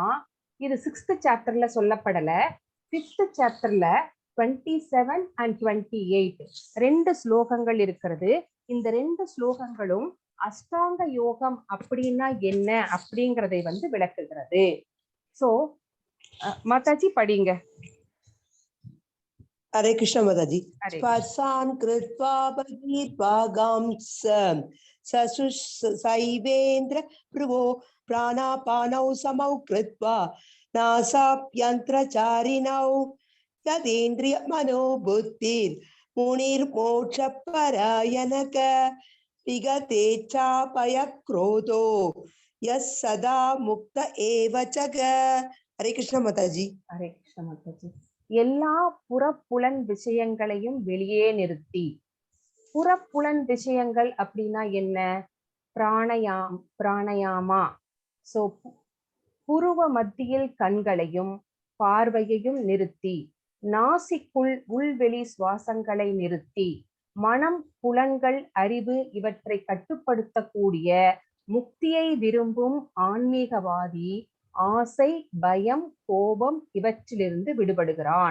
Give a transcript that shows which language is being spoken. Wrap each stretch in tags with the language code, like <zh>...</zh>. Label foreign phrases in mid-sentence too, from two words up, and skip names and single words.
<ta>இது 6th சாப்டர்ல சொல்லப்படல. 5th சாப்டர்ல 27 and 28 2 ஸ்லோகங்கள் இருக்கிறது. இந்த 2 ஸ்லோகங்களும் அஷ்டாங்க யோகம் அப்படின்னா என்ன அப்படிங்கறதை வந்து விளக்குகிறது. சோ மாதாஜி படிங்க.</ta> <hi>हरे कृष्ण माताजी।</hi> <sa>स्पर्शान् कृत्वा बहिर्भागां सैवेन्द्र भ्रुवो प्राणापानौ समौ कृत्वा नासाभ्यन्तरचारिणौ यदेन्द्रिय मनोबुद्धिर् मुनिर्मोक्षपरायणक विगतेच्छापयक्रोधो यः सदा मुक्त एव च।</sa> <hi>हरे कृष्ण माताजी। हरे कृष्ण माताजी।</hi> <ta>எல்லா புறப்புலன் விஷயங்களையும் வெளியே நிறுத்தி. புறப்புலன் விஷயங்கள் அப்படின்னா என்ன? பிராணயாமா. சோ புருவ மத்தியில் கண்களையும் பார்வையையும் நிறுத்தி, நாசிக்குள் உள்வெளி சுவாசங்களை நிறுத்தி, மனம், புலன்கள், அறிவு இவற்றை கட்டுப்படுத்தக்கூடிய முக்தியை விரும்பும் ஆன்மீகவாதி ஆசை, பயம், கோபம் இவற்றிலிருந்து விடுபடுகிறான்.</ta>